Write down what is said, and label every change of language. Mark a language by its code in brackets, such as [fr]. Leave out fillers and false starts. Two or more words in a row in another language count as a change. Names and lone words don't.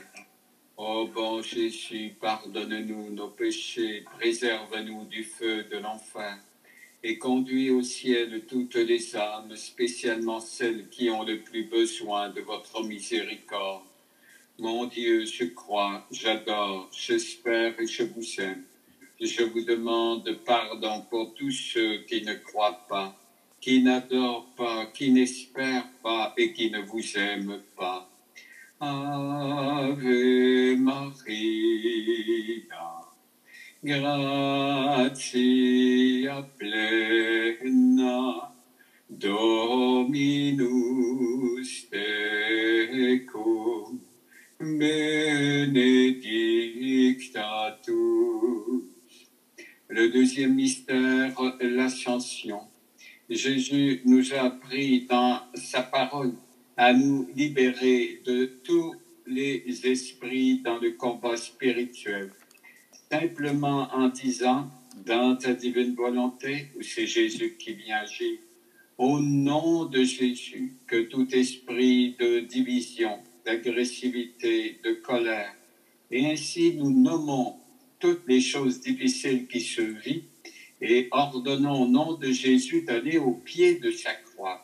[fr] Ô bon Jésus, pardonne-nous nos péchés, préserve-nous du feu de l'enfer et conduis au ciel toutes les âmes, spécialement celles qui ont le plus besoin de votre miséricorde. Mon Dieu, je crois, j'adore, j'espère et je vous aime. Je vous demande pardon pour tous ceux qui ne croient pas, qui n'adorent pas, qui n'espèrent pas et qui ne vous aiment pas. [la] Ave Maria, gratia plena, Dominus tecum, benedicta tu. [fr] Le deuxième mystère, l'Ascension. Jésus nous a appris dans sa parole à nous libérer de tous les esprits dans le combat spirituel. Simplement en disant, dans ta divine volonté, où c'est Jésus qui vient agir, au nom de Jésus, que tout esprit de division, d'agressivité, de colère, et ainsi nous nommons toutes les choses difficiles qui se vivent et ordonnons au nom de Jésus d'aller au pied de sa croix.